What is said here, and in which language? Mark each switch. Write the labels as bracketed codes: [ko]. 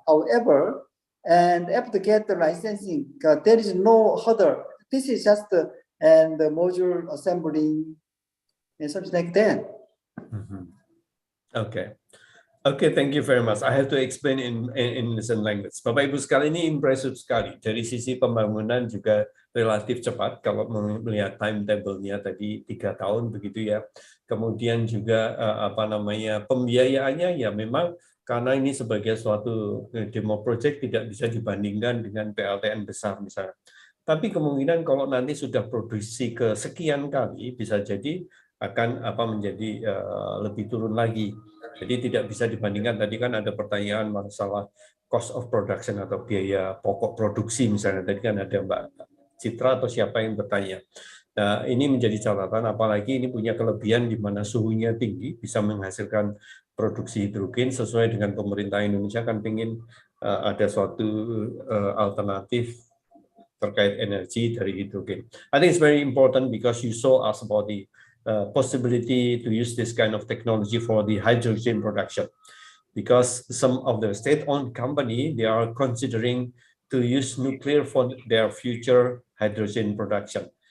[en] However, and after get the licensing, there is no hurdle. This is just the module assembling and something like that. Okay, thank you very much. I have to explain in lesson language. [id] Bapak Ibu sekalian, ini impresif sekali. Dari sisi pembangunan juga relatif cepat kalau melihat timetable-nya tadi 3 tahun begitu ya. kemudian juga pembiayaannya ya memang karena ini sebagai suatu demo project tidak bisa dibandingkan dengan PLTN besar misalnya. Tapi kemungkinan kalau nanti sudah produksi ke sekian kali bisa jadi akan menjadi lebih turun lagi. Jadi tidak bisa dibandingkan, tadi kan ada pertanyaan masalah [en] cost of production [id] atau biaya pokok produksi misalnya. Tadi kan ada Mbak Citra atau siapa yang bertanya. Nah, ini menjadi catatan, apalagi ini punya kelebihan di mana suhunya tinggi, bisa menghasilkan produksi hidrogen sesuai dengan pemerintah Indonesia kan ingin ada suatu alternatif terkait energi dari hidrogen. [en] I think it's very important because you saw us about the possibility to use this kind of technology for the hydrogen production. Because some of the state-owned company, they are considering to use nuclear for their future hydrogen production.